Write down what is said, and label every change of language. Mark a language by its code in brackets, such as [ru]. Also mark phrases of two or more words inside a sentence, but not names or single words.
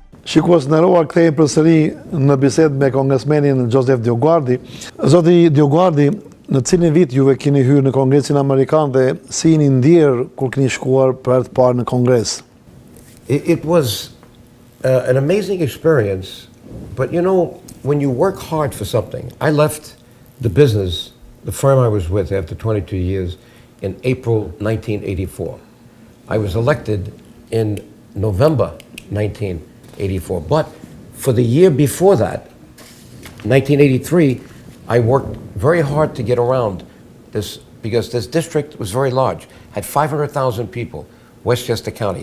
[sq] Shikues, në roa kthehemi përsëri në bisedë me kongresmenin Joseph Dioguardi. Zoti Dioguardi, në cilin vit juve keni hyrë në Kongresin Amerikan dhe si jeni ndjerë kur keni shkuar për herë të parë në Kongres? [en] It was an amazing experience, but you know, when you work hard for something, I left the business, the firm I was with after 22 years in April 1984. I was elected in November 1984, but for the year before that, 1983, I worked very hard to get around this because this district was very large, had 500,000 people, Westchester County.